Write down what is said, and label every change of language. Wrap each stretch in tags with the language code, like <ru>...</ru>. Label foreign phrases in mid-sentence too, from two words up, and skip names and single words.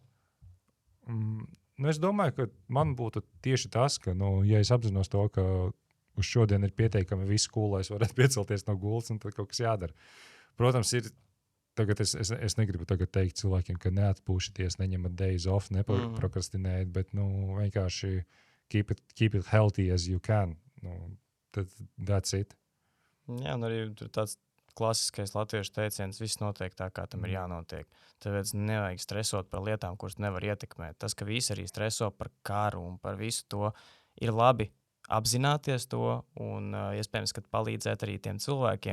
<lv>Es domāju, ka man būtu tieši tas, ka, ja es apzinos to, ka uz šodien ir pieteikami visu skolu, lai es varētu piecelties no gultas un tad kaut kas jādara. Protams, tagad es negribu tagad teikt cilvēkiem, ka neatpūšaties, neņemat</lv> <en>days off,</en> <lv>neprokrastinējat, bet vienkārši</lv> <en>keep it healthy as you can. That's it.</en> <lv>Jā, un arī tur tāds klasiskais latviešu teiciens, viss notiek tā, kā tam ir jānotiek. Tāpēc nevajag stresot par lietām, kuras nevar ietekmēt. Tas, ka visi arī streso par karu un par visu to, ir labi apzināties to un iespējams, ka palīdzēt arī tiem cilvēkiem.</lv>